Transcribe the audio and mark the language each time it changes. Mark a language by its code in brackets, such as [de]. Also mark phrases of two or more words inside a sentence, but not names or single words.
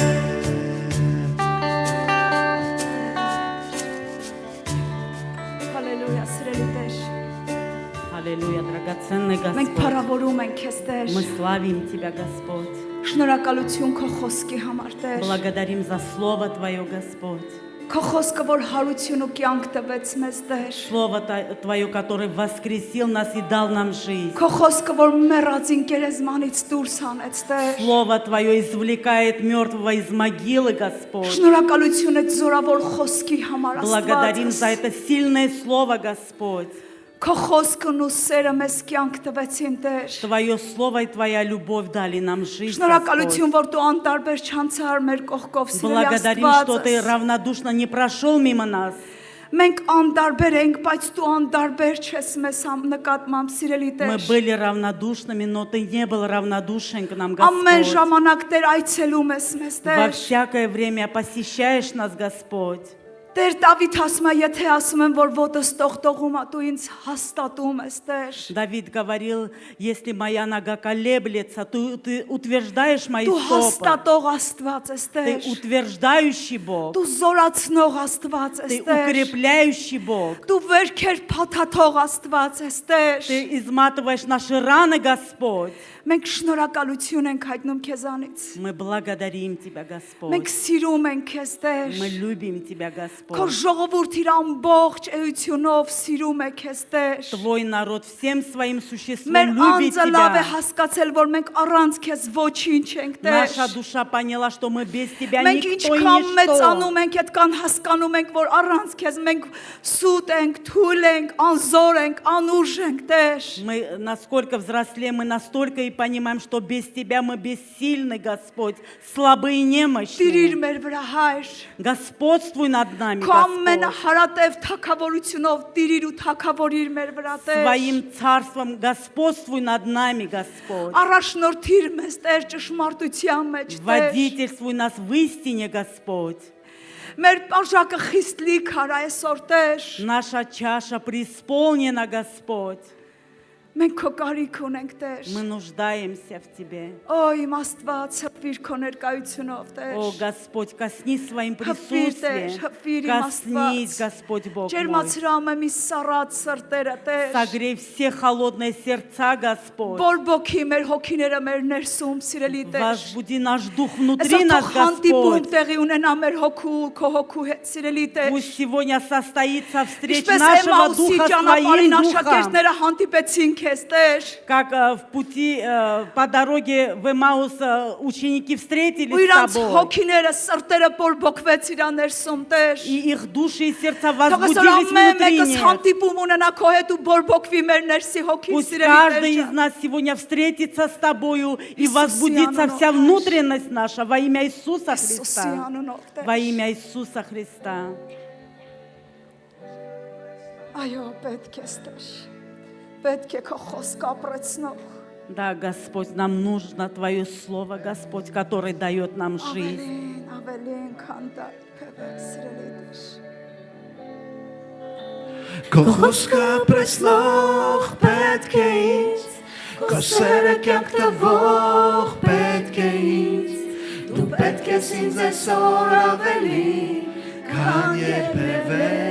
[hy] Հալելույա, սիրելի Տեր [ru] Аллилуйя, драгоценный [hy] Մենք [ru] Господь. [hy] փառավորում ենք քեզ Տեր [ru] Мы славим Тебя, Господь. [hy] Շնորհակալություն քո խոսքի համար Տեր [ru] Благодарим за Слово Твое, Господь. [hy] Քո խոսքը որ հարություն ու կյանք տվեց մեզ Տեր [ru] Слово Твое, которое воскресил нас и дал нам жизнь. [hy] Քո խոսքը որ մեռածին գերեզմանից դուրս հանեց Տեր [ru] Слово Твое извлекает мертвого из могилы, Господь. [hy] Շնորհակալություն այդ զորավոր խոսքի համար [ru] Благодарим за [hy] Աստված [ru] это сильное Слово, Господь. [hy] Քո խոսքն ու սերը մեզ կյանք տվեցին Տեր [ru] Твое Слово и Твоя любовь дали нам жизнь, [hy] Շնորհակալություն [ru] Господь. [hy] որ դու անտարբեր չանցար մեր կողքով սիրելի [ru] Благодарим, что Ты [hy] Աստված [ru] равнодушно не прошел мимо нас. [hy] Մենք անդարբեր ենք, բայց դու անդարբեր չես մեզ նկատմամբ, սիրելի [ru] Мы [hy] Տեր։ [ru] были равнодушными, но Ты не был равнодушен к нам, [hy] Ամեն [ru] Господь. [hy] ժամանակ Տեր այցելում ես մեզ, [ru] Во [hy] Տեր։ [ru] всякое время посещаешь нас, Господь. [hy] Տեր Դավիթ ասում է, եթե ասում եմ, որ ոտս տողտողում է, դու ինձ հաստատում ես, Տեր։ [ru] Давид говорил, если моя нога колеблется, ты утверждаешь мои [hy] Դու [ru] стопы. [hy] հաստատող Աստված ես, [ru] Ты [hy] Տեր։ [ru] утверждающий Бог. [hy] Դու զորացնող Աստված ես, [ru] Ты [hy] Տեր։ [ru] укрепляющий Бог. [hy] Դու վերքեր փաթաթող Աստված ես, Տեր։ [ru] Ты изматываешь наши раны, Господь. [hy] Մենք շնորհակալություն ենք հայտնում քեզանից։ [ru] Мы благодарим Тебя, [hy] Մենք [ru] Господь. [hy] սիրում ենք քեզ, Տեր։ [ru] Мы любим Тебя, [hy] Քո [ru] Господь. [hy] ժողովուրդ իր ամբողջ էությունով սիրում է քեզ, Տեր։ [ru] Твой народ всем своим существом [hy] Մեր [ru] любит [hy] անձը լավ է [ru] Тебя. [hy] հասկացել, որ մենք առանց քեզ ոչինչ ենք, Տեր։ [ru] Наша душа поняла, что мы без Тебя [hy] Մենք [ru] никто и [hy] ինչքան [ru] ничто. [hy] մեծանում ենք, այդքան հասկանում ենք, որ առանց քեզ մենք սուտ ենք, թույլ ենք, անզոր ենք, անուժ ենք, Տեր։ [ru] Мы насколько взрослеем, мы настолько и понимаем, что без Тебя мы бессильны, Господь, слабы и [hy] Տիրիր [ru] немощны. [hy] մեր վրա, Հայր։ [ru] Господствуй над нами, [hy] Քո [ru] Господь. [hy] ամենահարատև թակավորությունով տիրիր ու թակավորիր մեր վրա, Տեր։ [ru] Своим царством господствуй над нами, Господь. [hy] Առաջնորդիր մեզ, Տեր, ճշմարտության մեջ, Տեր։ [ru] Водительствуй нас в истине, Господь. [hy] Մեր բաժակը խիստ լիք արա այսօր, Տեր։ [ru] Наша чаша преисполнена, Господь. [hy] Մենք քո կարիք ունենք, Տեր։ [ru] Мы нуждаемся в Тебе. [hy] Օ, իմ Աստված, հպվիր քո ներկայությունով, Տեր։ [ru] О, Господь, коснись своим [hy] Հպվիր, Տեր, [ru] присутствием. [hy] հպվիր իմ [ru] Коснись, [hy] Աստված։ [ru] Господь Бог мой. [hy] Ջերմացրամ եմ իս սառած սրտերը, Տեր։ [ru] Согрей все холодные сердца, Господь. [hy] Բորբոքի մեր հոգիները մեր ներսում, սիրելի Տեր։ [ru] Возбуди наш дух внутри [hy] Այսօր [ru] нас, [hy] թող հանդիպում [ru] Господь. [hy] տեղի ունենա մեր հոգու, քո հոգու հետ, սիրելի Տեր։ [ru] Пусть сегодня состоится встреча [hy] Ինչպես [ru] нашего [hy] Էմաուսի [ru] духа с [hy] ճանապարհին [ru] Твоим духом. [hy] աշակերտները հանդիպեցին քեզ, Տեր։ [ru] Как в пути, по дороге в Эмаус ученики [hy] Ու [ru] встретились [hy] իրանց [ru] с Тобой. [hy] հոգիները, սրտերը բորբոքվեց իրա ներսում, Տեր։ [ru] И их души и сердца [hy] Թող այսօր [ru] возбудились [hy] ամեն [ru] внутри [hy] մեկս [ru] них. [hy] հանդիպում ունենա քո հետ ու բորբոքվի մեր ներսի հոգի, [ru] Пусть [hy] սիրելի [ru] каждый [hy] Տեր։ [ru] из нас сегодня встретится с Тобою и Иисусе, возбудится оно вся наш. внутренность наша во имя Иисуса [hy] Իսուսի [ru] Христа. [hy] անունով, Տեր։ [ru] Во имя Иисуса Христа. [hy] Այո, պետք է ստեր։ Պետք է քո խոսքը ապրեցնող։ [ru] Да, Господь, нам нужно Твое Слово, Господь, которое дает нам жизнь. [hy] Ավելին քան դա, սիրելի Տեր։ Քո խոսքը ապրեցնող պետք է ինձ, քո սերը կյանք տվող պետք է ինձ, դու պետք ես ինձ այսօր ավելի, քան երբևէ։